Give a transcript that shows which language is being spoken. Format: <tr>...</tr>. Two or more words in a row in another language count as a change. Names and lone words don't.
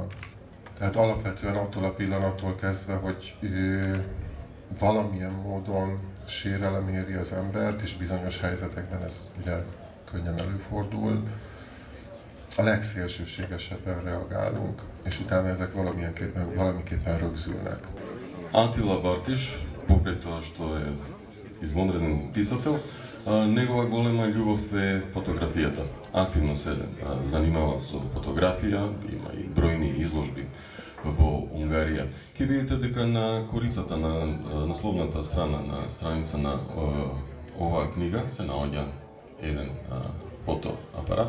<hu>Tehát alapvetően attól a pillanattól kezdve, hogy valamilyen módon sérelem éri az embert, és bizonyos helyzetekben ez ugye könnyen előfordul, a legszélsőségesebben reagálunk, és utána ezek valamiképpen rögzülnek.</hu> <mk>Атила Бартиш, покрај тоа што е извонреден писател, негова голема љубов е фотографијата. Активно се занимава со фотографија, има и бројни изложби во Унгарија. Ке видите дека на корицата на насловната страна на страница на оваа книга се наоѓа еден фотоапарат.</mk>